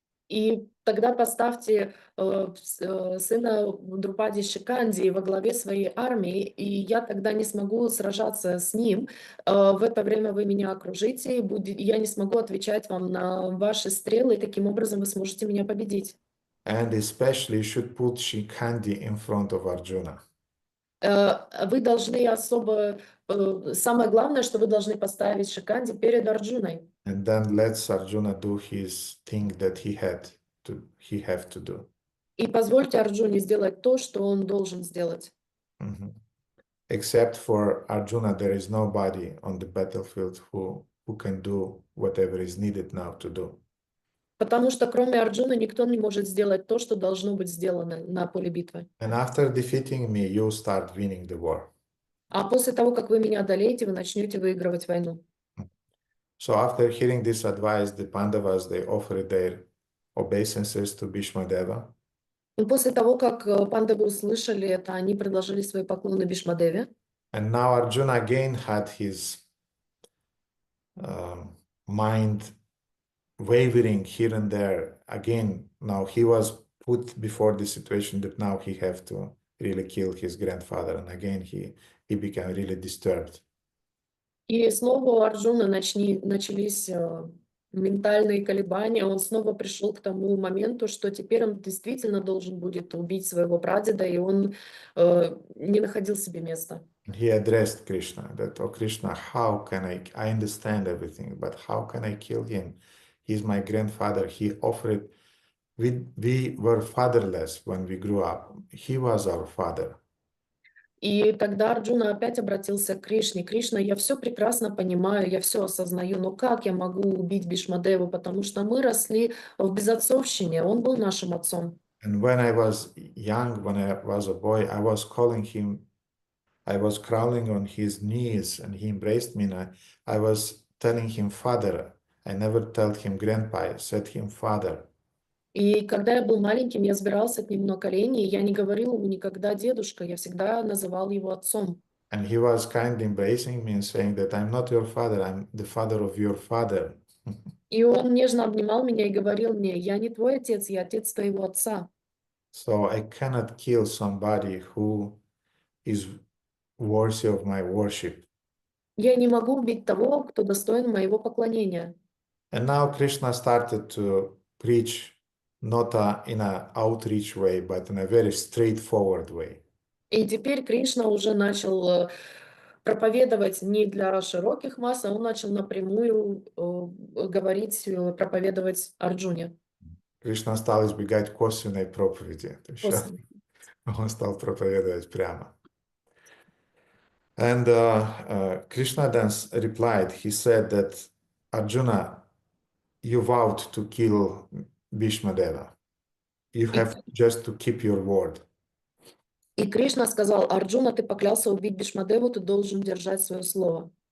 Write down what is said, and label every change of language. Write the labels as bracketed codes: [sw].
[ru] И тогда поставьте сына Друпади Шиканди во главе своей армии, и я тогда не смогу сражаться с ним. В это время вы меня окружите, и я не смогу отвечать вам на ваши стрелы, и таким образом вы сможете меня победить. [en] And especially you should put Shikandi in front of Arjuna. [ru] Вы должны самое главное, что вы должны поставить Шиканди перед Арджуной. [en] And then let Arjuna do his thing that he have to do. [ru] И позвольте Арджуне сделать то, что он должен сделать. Mhm. [en] Except for Arjuna, there is nobody on the battlefield who can do whatever is needed now to do. [ru] Потому что кроме Арджуны никто не может сделать то, что должно быть сделано на поле битвы. [en] And after defeating me, you'll start winning the war. [ru] А после того, как вы меня одолеете, вы начнете выигрывать войну. [en] So after hearing this advice, the Pandavas, they offered their obeisances to Bhishmadeva. [ru] И после того, как пандавы услышали это, они предложили свои поклоны Бхишмадеве. [en] And now Arjuna again had his mind wavering here and there. Again, now he was put before the situation that now he have to really kill his grandfather. And again, he became really disturbed. [ru] И снова у Арджуны начались ментальные колебания. Он снова пришел к тому моменту, что теперь он действительно должен будет убить своего прадеда, и он не находил себе места. [en] He addressed Krishna that, oh Krishna, how can I understand everything, but how can I kill him? He's my grandfather. He offered, we were fatherless when we grew up. He was our father. [ru] И тогда Арджуна опять обратился к Кришне. Кришна, я все прекрасно понимаю, я все осознаю, но как я могу убить Бхишмадеву, потому что мы росли в безотцовщине, он был нашим отцом. [en] And when I was young, when I was a boy, I was calling him, I was crawling on his knees and he embraced me and I was telling him father. I never told him grandpa, I said him father. [ru] И когда я был маленьким, я сбирался к нему на колени, и я не говорил ему никогда дедушка, я всегда называл его отцом. [en] And he was kindly embracing me and saying that I'm not your father, I'm the father of your father. [ru] И он нежно обнимал меня и говорил мне, я не твой отец, я отец твоего отца. [en] So I cannot kill somebody who is worthy of my worship. [ru] Я не могу убить того, кто достоин моего поклонения. [en] And now Krishna started to preach not in an outreach way, but in a very straightforward way. [ru] И теперь Кришна уже начал проповедовать не для широких масс, а он начал напрямую говорить, проповедовать Арджуне. Кришна стал избегать косвенной проповеди. То есть После. он стал проповедовать прямо. [en] And Krishna then replied, he said that, Arjuna, you vowed to kill Bhishmadeva. You have just to keep your word. [ru] И Кришна сказал, Арджуна, ты поклялся убить Бхишмадеву, ты должен держать свое слово.